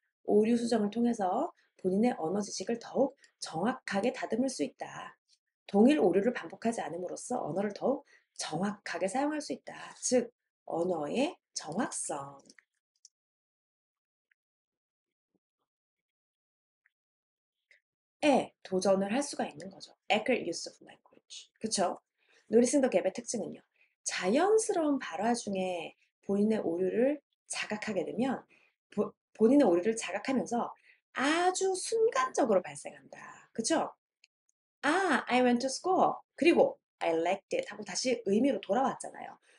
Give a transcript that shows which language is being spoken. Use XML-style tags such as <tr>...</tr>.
<ko>오류 수정을 통해서 본인의 언어 지식을 더욱 정확하게 다듬을 수 있다. 동일 오류를 반복하지 않음으로써 언어를 더욱 정확하게 사용할 수 있다. 즉, 언어의 정확성에 도전을 할 수가 있는 거죠.</ko> <en>Accurate use of language.</en> <ko>그쵸?</ko> <en>Noticing the gap의</en> <ko>특징은요. 자연스러운 발화 중에 본인의 오류를 자각하게 되면 본인의 오류를 자각하면서 아주 순간적으로 발생한다. 그쵸?</ko> <en>I went to school.</en> <ko>그리고</ko> <en>I liked it</en> <ko>하고 다시 의미로 돌아왔잖아요.</ko>